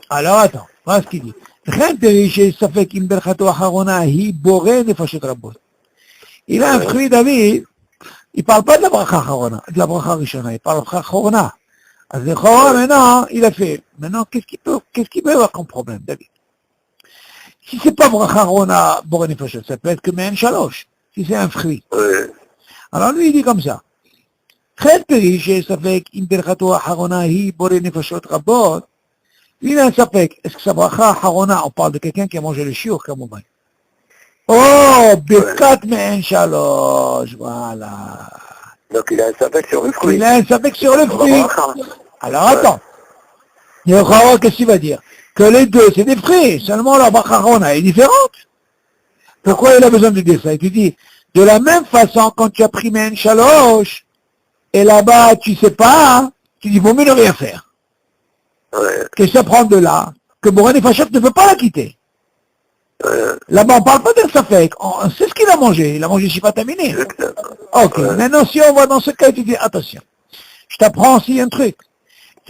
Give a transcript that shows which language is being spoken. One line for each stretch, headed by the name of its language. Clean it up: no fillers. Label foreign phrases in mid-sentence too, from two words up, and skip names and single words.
French: Alors, attends, voilà ce qu'il dit. Il a un fruit, David, il ne parle pas de la
Hebrew: ברכה אחרונה,
French: de la
Hebrew: ברכה ראשונה,
French: il parle de la
Hebrew: ברכה אחרונה.
French: Alors, le chora, maintenant, il a fait. Maintenant, qu'est-ce qu'il peut avoir comme problème, David? Si c'est pas
Hebrew: ברכה אחרונה, בורא נפשות,
French: ça peut être que
Hebrew: מעין שלוש,
French: si c'est un fruit. Alors, lui, il dit comme ça.
Hebrew: חן פרי שיש ספק אם ברכתו האחרונה היא בורא נפשות רבות, והנה הספק,
French: est-ce que sa
Hebrew: ברכה האחרונה,
French: on parle de quelqu'un qui a mangé le shiur כמובן,
Hebrew: או ברכת מעין שלוש,
French: voilà. Donc il a un safek sur le fruit. Il a un safek sur le fruit. Alors attends, il y a qu'est-ce qu'il va dire? Que les deux, c'est des fruits, seulement la
Hebrew: ברכה האחרונה
French: est différente. Pourquoi il a besoin de dire ça? Il te dit, de la même façon, quand tu as pris
Hebrew: מעין שלוש,
French: et là-bas, tu sais pas, tu dis, vaut mieux ne rien faire. Qu'est-ce que ça prend de là? Que
Hebrew: בורא נפשות
French: ne peut pas la quitter. Là-bas, on ne parle pas d'un safek, on sait ce qu'il a mangé. Il a mangé
Hebrew: שבעת המינים.
French: Ok, maintenant, si on va dans ce cas, tu dis, attention, je t'apprends aussi un truc.